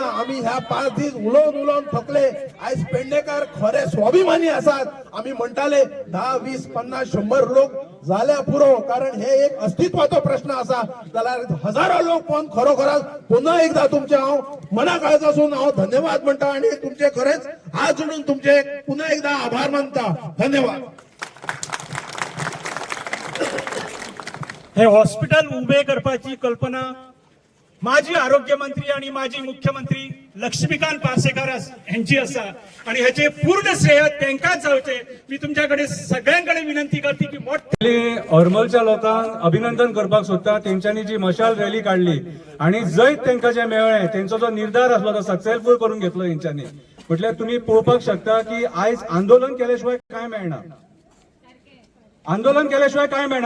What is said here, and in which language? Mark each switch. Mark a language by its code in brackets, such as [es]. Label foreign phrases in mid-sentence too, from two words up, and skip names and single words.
[kok] आमी ह्या 5 दीस उलोवन थकले. आयज पेडणेकार खरे स्वाभिमानी आसात. आमी म्हणटाले 10, 20, 50, 100 लोक जाल्या पुरो, कारण हे एक अस्तित्वाचो प्रश्न आसा. जाल्यार हजारो लोक पण खरोखरच पुन्हा एकदा तुमचे हांव मना काळजासून हांव धन्यवाद म्हणटा आणि तुमचे खरेच हात जोडून तुमचे पुन्हा एकदा आभार मानता. धन्यवाद. [mr] हे हॉस्पिटल उभे करपाची कल्पना माजी आरोग्य मंत्री आणि माजी मुख्यमंत्री लक्ष्मीकांत पार्सेकर यांची आसा आणि ह्याचे पूर्ण श्रेय त्यांकाच जावचे. मी तुमच्याकडे सगळ्यांकडे विनंती करते की [kok] हरमलच्या लोकांक अभिनंदन करपाक सोदता. तेंच्यांनी जी मशाल रॅली काढली आणि जैत तेंका जे मेळ्ळें, तेंचो जो निर्धार आसलो तो सक्सेसफुल करून घेतलो हेंच्यांनी. म्हटल्यार तुम्ही पळोवपाक शकता की आयज आंदोलन केल्याशिवाय काय मेळना. आंदोलन केल्याशिवाय काय मेळना.